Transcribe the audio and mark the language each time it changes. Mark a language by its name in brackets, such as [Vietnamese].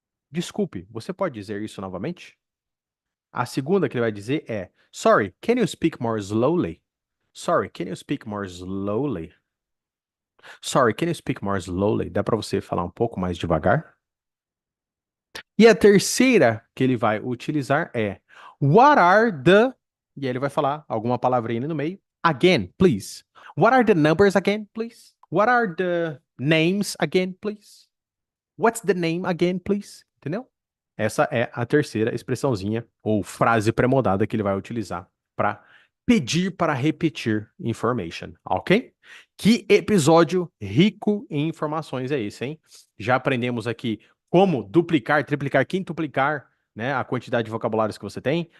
[Portuguese] Desculpe, você pode dizer isso novamente? A segunda que ele vai dizer é, [English] sorry, can you speak more slowly? Sorry, can you speak more slowly? Sorry, can you speak more slowly? [Portuguese] Dá para você falar um pouco mais devagar? E a terceira que ele vai utilizar é [English] what are the... [Portuguese] E aí ele vai falar alguma palavrinha ali no meio. [English] Again, please. What are the numbers again, please? What are the names again, please? What's the name again, please? [Portuguese] Entendeu? Essa é a terceira expressãozinha ou frase pré-modada que ele vai utilizar para pedir para repetir information, ok? Que episódio rico em informações é esse, hein? Já aprendemos aqui como duplicar, triplicar, quintuplicar, né, a quantidade de vocabulários que você tem.